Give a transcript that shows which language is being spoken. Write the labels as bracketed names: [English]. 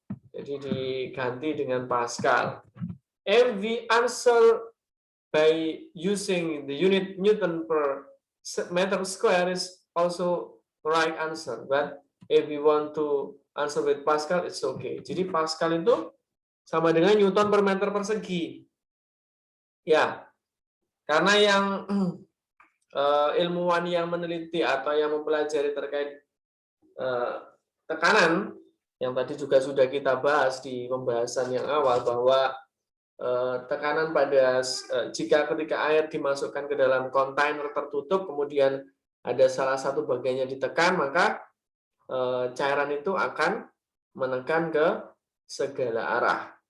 [Indonesian] Jadi diganti dengan Pascal. [English] If we answer by using the unit Newton per meter square is also right answer, but if we want to answer with Pascal, it's okay. [Indonesian] Jadi Pascal itu sama dengan Newton per meter persegi. Ya, karena yang ilmuwan yang meneliti atau yang mempelajari terkait tekanan yang tadi juga sudah kita bahas di pembahasan yang awal, bahwa tekanan pada jika ketika air dimasukkan ke dalam kontainer tertutup, kemudian ada salah satu bagiannya ditekan, maka cairan itu akan menekan ke segala arah.